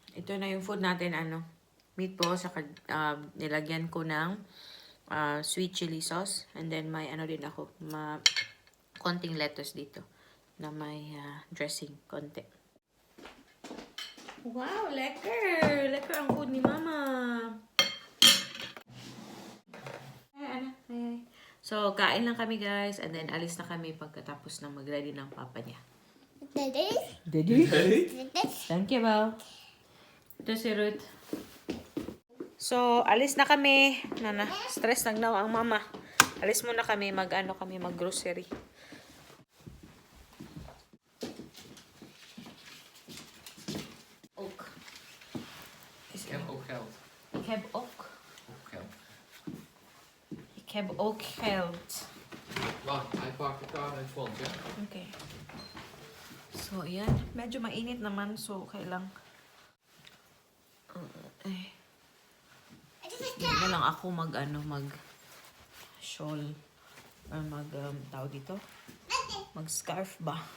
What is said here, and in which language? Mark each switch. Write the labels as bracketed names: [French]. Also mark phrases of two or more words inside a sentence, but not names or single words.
[Filipino] Ito na yung food natin, ano. Meatballs, saka nilagyan ko ng [English] sweet chili sauce. And then [Filipino] may ano din ako, konting lettuce dito na may dressing, konti. Wow, lekker! Lekker ang food ni Mama. Ay. So, kain lang kami guys. [English] And then, [Filipino] alis na kami pagkatapos na mag-ready ng papa niya. [English] Daddy? Daddy? Daddy? Thank you, [Filipino] Bao. Ito si Ruth. So, alis na kami. Stress lang daw ang mama. Alis muna kami. Mag-grocery. Oak. [Dutch] Ik heb ook geld. Ik heb ook. Ook geld. Ik heb ook geld. Wacht, hij pakt de kaart uit het front, ja? [Filipino] Okay. So, ayan. Medyo mainit naman. So, okay lang. Hindi na lang ako mag-shawl. Or tawag dito? Mag-scarf ba?